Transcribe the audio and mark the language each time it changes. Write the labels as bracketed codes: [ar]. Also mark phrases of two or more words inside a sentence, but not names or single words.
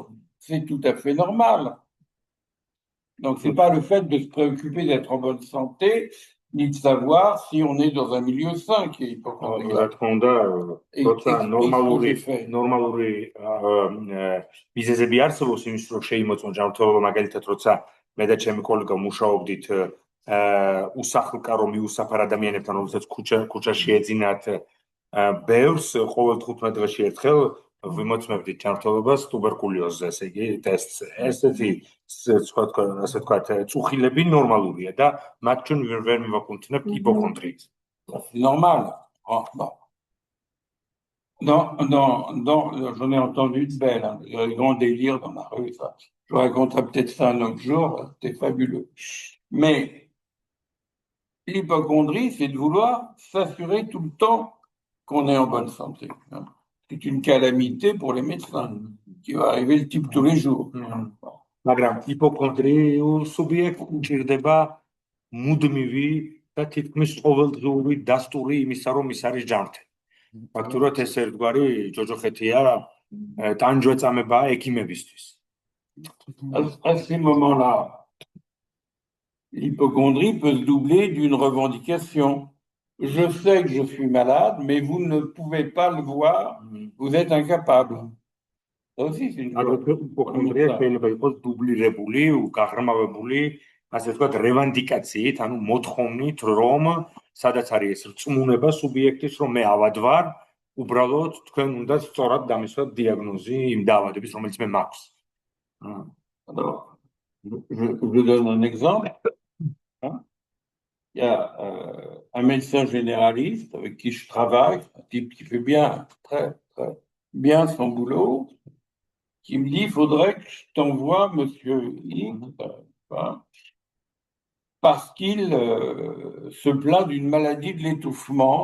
[fr] C'est tout à fait normal. Donc, c'est pas le fait de se préoccuper d'être en bonne santé, ni de savoir si on est dans un milieu sain qui est hypocondriaque. [ka] ნორმალური მიზეზები არსებობს იმის რომ შეიმოწმო ჯანმრთელობა მაგალითად როცა მე და ჩემი კოლეგა მუშაობდით უსახლკარო მიუსაფარ ადამიანებთან რომელსაც ქუჩაში ეძინათ ბევრს ყოველ 15 დღეში ერთხელ ვიმოწმებდით ჯანმრთელობას ტუბერკულოზზე ესე იგი ტესტს ესეთი ასე თქვა წუხილები ნორმალურია და მათ ჩვენ ვერ მივაკუთვნებთ ჰიპოქონდრიით. [fr] Normal. Non, j'en ai entendu de belles, hein, des grands délires dans la rue. Ça. Je vous raconterai peut-être ça un autre jour, c'était fabuleux. Mais l'hypocondrie, c'est de vouloir s'assurer tout le temps qu'on est en bonne santé. Hein. C'est une calamité pour les médecins qui va arriver le type tous les jours. [ka] მაგრამ ჰიპოქონდრიულ სუბიექტს უჭირდება მუდმივი და თითქმის ყოველდღიური დასტური იმისა, რომ ის არის ჯანმრთელი. ფაქტურად ეს ერთგვარი ჯოჯოხეთია ტანჯვეწამებაა ექიმებისთვის. [fr] À ces moments-là, l'hypocondrie peut se doubler d'une revendication. Je sais que je suis malade, mais vous ne pouvez pas le voir, vous êtes incapable. Ça aussi, c'est une [ka] ჰიპოქონდრია შეიძლება იყოს დუბლირებული, გაღრმავებული, ასე ვთქვათ, რევანდიკაციით, ანუ მოთხოვნით, რომ სადაც არის ეს რწმუნება სუბიექტის, რომ მე ავად ვარ, უბრალოდ თქვენ უნდა სწორად დამისვათ დიაგნოზი იმ დაავადების, რომელიც მე მაქვს. [fr] Alors, je donne un exemple. Il y a un médecin généraliste avec qui je travaille, un type qui fait très bien son boulot, qui me dit, il faudrait que je t'envoie monsieur X, parce qu'il se plaint d'une maladie de l'étouffement.